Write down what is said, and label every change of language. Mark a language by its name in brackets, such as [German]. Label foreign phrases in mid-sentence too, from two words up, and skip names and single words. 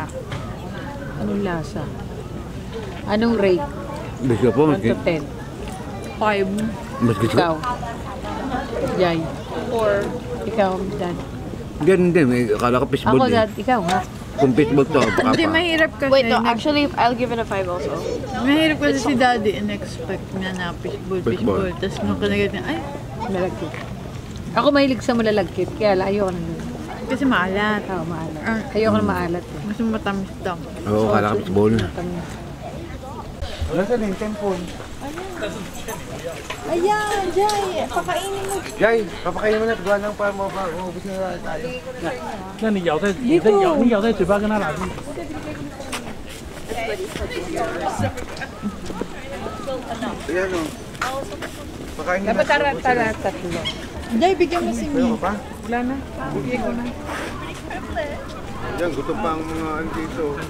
[Filipino] Anong lasa? Anong rate? Gusto po, 1 to 10. 5. mas gusto. Ikaw. Jai. 4. Ikaw, Dad. Ganun din, akala ko fishball Ako, din. Dad. Ikaw, ha? Kung fishball to, baka Hindi, pa. mahirap kasi. [English] Wait, no, actually, I'll give it a 5 also. [Filipino] Mahirap kasi si Daddy in-expect niya na fishball. Tapos nung kinagat niya, ay, Malagkit. Ako mahilig sa malalagkit, kaya ayoko na nun. kasi maalat. Oo, maalat. Ayoko na maalat. Eh. Mas matamis daw. Oo, akala ko fishball. Matamis. Nasaan yung temple? Ayan, Jai! Pakainin mo. Jai, papakainin mo na. Gawa lang para maubos na tayo. [Chinese] 那你咬在嘴巴跟他打字。 [Filipino] Ayan o. Pakainin na. Dapat tatlo. Jai, bigyan mo si Mi. Ano pa? Wala na. Bigyan ko na. Yan, gutom pa ang mga ano dito.